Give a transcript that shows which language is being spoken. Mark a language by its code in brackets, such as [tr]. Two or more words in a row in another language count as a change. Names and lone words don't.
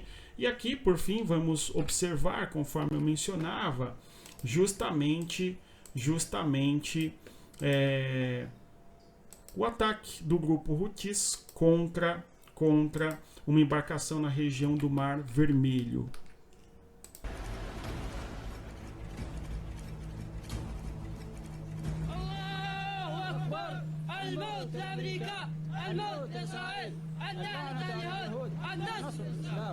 [pt] E aqui, por fim, vamos observar, conforme eu mencionava, justamente o ataque do grupo Houthis contra uma embarcação na região do Mar Vermelho. [ar] الموت لأمريكا، الموت لإسرائيل، النهضة لليهود، النصر للإسلام.